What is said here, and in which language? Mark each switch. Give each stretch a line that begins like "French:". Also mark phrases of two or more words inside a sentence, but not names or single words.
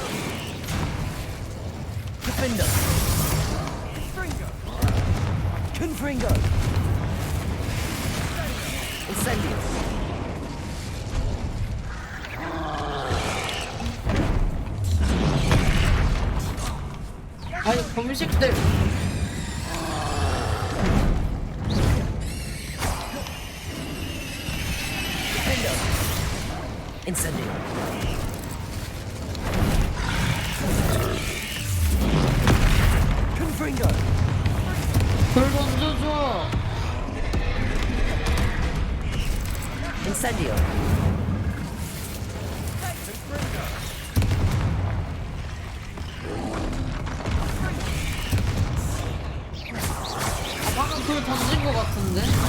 Latin: Defender. Confringo. Incendio.
Korean: 아니 범식들.
Latin: Incendio. Confringo.
Korean: 불 던져줘.
Latin: Incendio.
Korean: 방금 불 던진 것 같은데?